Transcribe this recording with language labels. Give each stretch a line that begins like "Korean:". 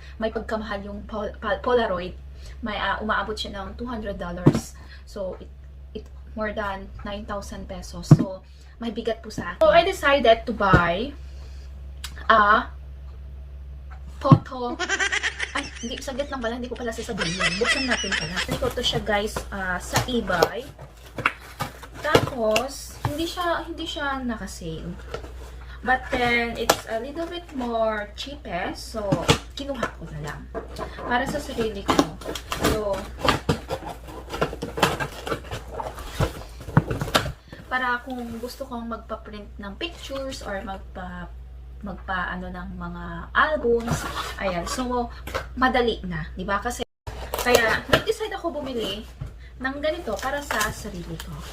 Filipino: May pagkamahal yung Polaroid. May umaabot siya ng $200.
English: So, it more than 9,000 pesos.
Filipino: So, may bigat po sa akin.
English: So, I decided to buy a photo.
Filipino: Ay, hindi, saglit lang pala. Hindi ko pala sasabihin. Buksan natin pala. Hindi ko to siya guys sa eBay. Tapos, hindi siya naka-sale.
English: But then, it's a little bit more cheapest.
Filipino: So, kinuha ko na lang. Para sa sarili ko. So, para kung gusto kong magpa-print ng pictures or magpa-ano ng mga albums. Ayan. So, madali na. Diba? Kasi, kaya, nag-decide ako bumili ng ganito para sa sarili ko.